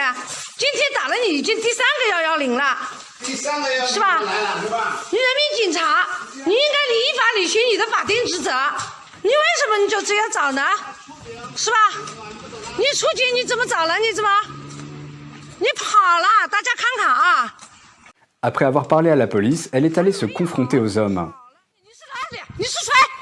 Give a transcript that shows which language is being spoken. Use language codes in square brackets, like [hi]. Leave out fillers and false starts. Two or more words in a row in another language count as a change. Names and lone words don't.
[zh] 今天打了你已经第3个110了，第3个110 是吧？来了是吧？你人民警察，你应该依法履行你的法定职责，你为什么你就这样找呢？是吧？你出去你怎么找了？你跑了，大家看看啊！ [fr] Après avoir parlé à la police, elle est allée se confronter aux hommes. [zh] 你是出来